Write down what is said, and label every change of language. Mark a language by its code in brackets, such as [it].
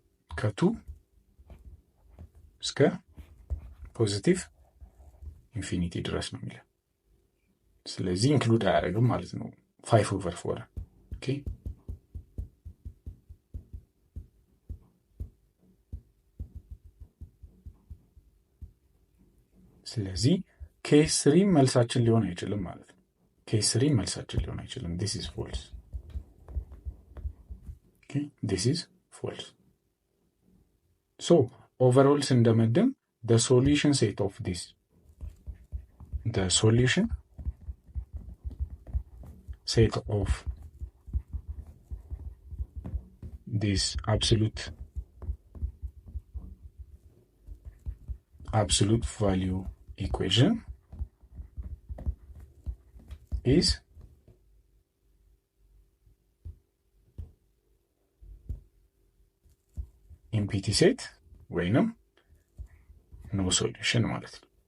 [am] ከ2 እስከ ፖዚቲቭ ኢንፊኒቲ ድረስ ነው የሚለው። ስለዚህ ኢንክሉድ አያደርግም ማለት ነው 5 over 4። ኦኬ ስለዚህ ኬስ 3 መልሳችን ሊሆን አይችልም ማለት ነው። ኬስ 3 መልሳችን ሊሆን አይችልም። [en] this is false. okay this is false. so overall [am] ስንደመድም [en] the solution set of this the solution set of this absolute value equation is ኢምፒቲ ሴት [am] ወይንም [en] ኖ ሶሉሽን ማለት ነው።